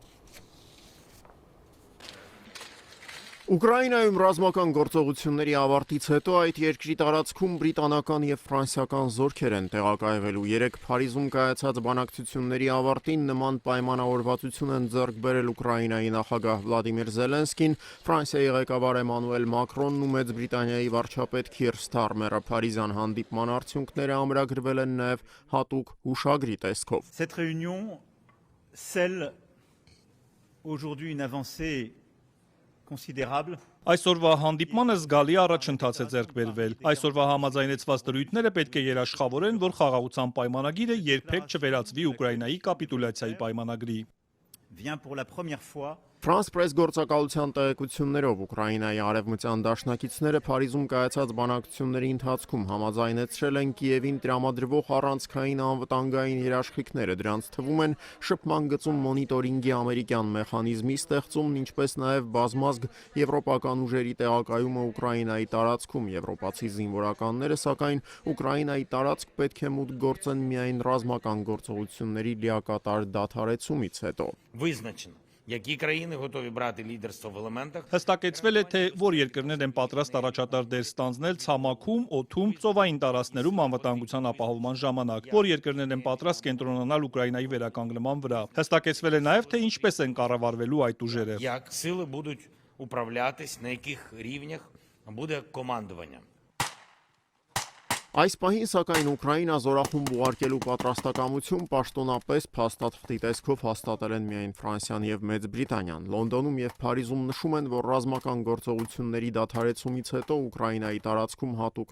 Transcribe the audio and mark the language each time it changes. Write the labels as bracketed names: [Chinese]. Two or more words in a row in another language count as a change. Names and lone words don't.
[Armenian] Ուկրաինայում ռազմական գործողությունների ավարտից հետո այդ երկրի տարածքում բրիտանական և ֆրանսիական զորքեր են տեղակայվելու։ 3 Փարիզում կայացած բանակցությունների ավարտին նման պայմանավորվածություն են ձեռք բերել Ուկրաինայի նախագահ Վլադիմիր Զելենսկին, Ֆրանսիայի ղեկավար Էմանուել Մակրոնն ու Մեծ Բրիտանիայի վարչապետ Քիր Սթարմերը։ Փարիզյան հանդիպման արդյունքները ամրագրվել են նաև հատուկ հուշագրի տեսքով։ [French] Cette réunion scelle aujourd'hui une avancée considérable. [Armenian] Այսօրվա հանդիպմանը զգալի առաջընթաց է ձեռք բերվել։ Այսօրվա համաձայնեցված դրույթները պետք է երաշխավորեն, որ խաղաղության պայմանագիրը երբեք չվերածվի Ուկրաինայի կապիտուլյացիայի պայմանագրի։ [French] Vient pour la première fois [Armenian] Ֆրանս պրես գործակալության տեղեկություններով Ուկրաինայի արևմտյան դաշնակիցները Փարիզում կայացած բանակցությունների ընթացքում համաձայնեցրել են Կիևին տրամադրվող առանցքային անվտանգային երաշխիքները։ Դրանց թվում են շփման գծում մոնիտորինգի ամերիկյան մեխանիզմի ստեղծումն, ինչպես նաև բազմազգ եվրոպական ուժերի տեղակայումը Ուկրաինայի տարածքում։ Եվրոպացի զինվորականները, сакայն Ուկրաինայի տարածք պետք է մուտք գործեն միայն ռազմական գործողությունների լիակատար դադարեցումից հետո։ [Ukrainian] Які країни готові брати лідерство в елементах? [Armenian] Հստակեցվել է, թե որ երկրներ են պատրաստ առաջատար դեր ստանձնել ցամաքում, օդում, ծովային տարածքներում անվտանգության ապահովման ժամանակ, որ երկրներ են պատրաստ կենտրոնանալ Ուկրաինայի վերականգնման վրա։ Հստակեցվել է նաև, թե ինչպես են կառավարվելու այդ ուժերը։ [Ukrainian] Як сили будуть управлятись, на яких рівнях буде командування? [Armenian] Այս պահին, սակայն Ուկրաինա զորախումբ ուղարկելու պատրաստակամություն պաշտոնապես փաստաթղթի տեսքով հաստատել են միայն Ֆրանսիան և Մեծ Բրիտանիան։ Լոնդոնում և Փարիզում նշում են, որ ռազմական գործողությունների դադարեցումից հետո Ուկրաինայի տարածքում հատուկ